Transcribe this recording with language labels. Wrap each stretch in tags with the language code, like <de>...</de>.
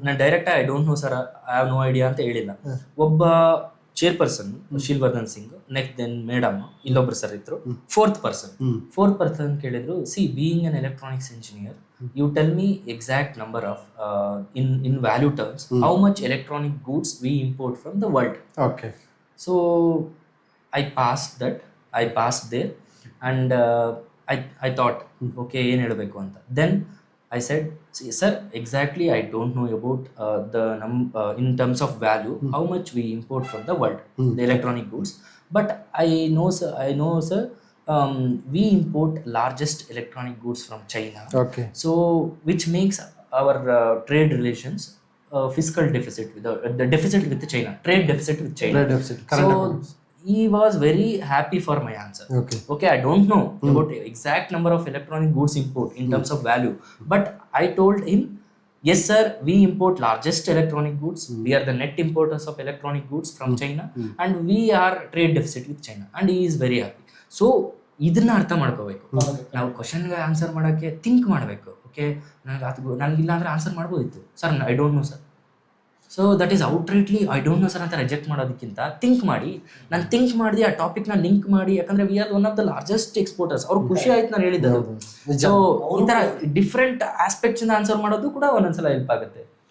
<kn>ನಾನು direct</kn> <en>I don't know sir, I have no idea ಅಂತ ಹೇಳಿಲ್ಲ. ಒಬ್ಬ chairperson Shilvardhan Singh, next then madam, ಇಲ್ಲೊಬ್ರು ಸರ್ ಇದ್ರು, ಫೋರ್ತ್ ಪರ್ಸನ್ ಕೇಳಿದ್ರು, see being an electronics engineer, you tell me exact number of in value terms how much electronic goods we import from the world. Okay. So I passed there and I thought okay</en> <kn>ಏನು ಹೇಳಬೇಕು ಅಂತ.</kn> <en>Then I said, see sir, exactly I don't know about in terms of value how much we import from the world, the electronic goods, but I know sir, we import largest electronic goods from China. Okay. So which makes our trade relations fiscal deficit with the deficit with China, trade deficit with China. Trade deficit. So he was very happy for my answer. Okay, I don't know about exact number of electronic goods import in terms of value, but I told him, yes sir, we import largest electronic goods, we are the net importers of electronic goods from China, and we are trade deficit with China, and he is very happy.</en> <kn>So ಇದನ್ನ ಅರ್ಥ ಮಾಡ್ಕೋಬೇಕು ನಾವು. ಕ್ವಶನ್ಗೆ answer ಮಾಡೋಕ್ಕೆ think ಮಾಡಬೇಕು. Okay, ನನಗಿಲ್ಲ ಅಂದರೆ answer ಮಾಡ್ಬೋದಿತ್ತು sir,</kn> <en>I don't know sir.</en> <kn>So that is ಔಟ್ರೈಟ್ಲಿ I don't know sir ಅಂತ ರಿಜೆಕ್ಟ್ ಮಾಡೋದಕ್ಕಿಂತ ಥಿಂಕ್ ಮಾಡಿ, ನಾನು ಥಿಂಕ್ ಮಾಡಿ ಆ ಟಾಪಿಕ್ನ ಲಿಂಕ್ ಮಾಡಿ, ಯಾಕಂದರೆ</kn> <en>We are one of the largest exporters.</en> <kn>ಅವ್ರಿಗೆ ಖುಷಿ ಆಯ್ತು ನಾನು ಹೇಳಿದ್ದು. ಸೊ ಈ ಥರ ಡಿಫ್ರೆಂಟ್ ಆಸ್ಪೆಕ್ಟ್ಸಿಂದ ಆನ್ಸರ್ ಮಾಡೋದು ಕೂಡ ಒಂದೊಂದ್ಸಲ ಹೆಲ್ಪ್ ಆಗುತ್ತೆ.</kn>